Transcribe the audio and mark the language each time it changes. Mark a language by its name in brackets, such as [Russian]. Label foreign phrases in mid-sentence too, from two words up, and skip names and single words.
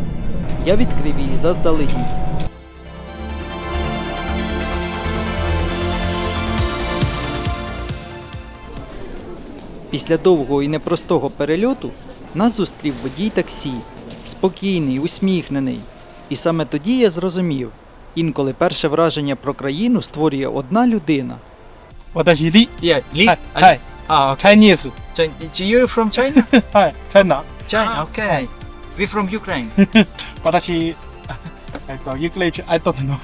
[Ukrainian] Я відкрив її заздалегідь. Після довгого і непростого перельоту нас зустрів водій таксі. Спокійний, усміхнений. І саме тоді я зрозумів, інколи перше враження про країну створює одна людина. [Japanese] 私リ [English] Yeah, Lee? [Japanese] はい、 [English] Ah, okay. Chinese You from China? [Japanese] はい、 [English] China [Japanese] China, okay. We from Ukraine. 私 [English] English I don't know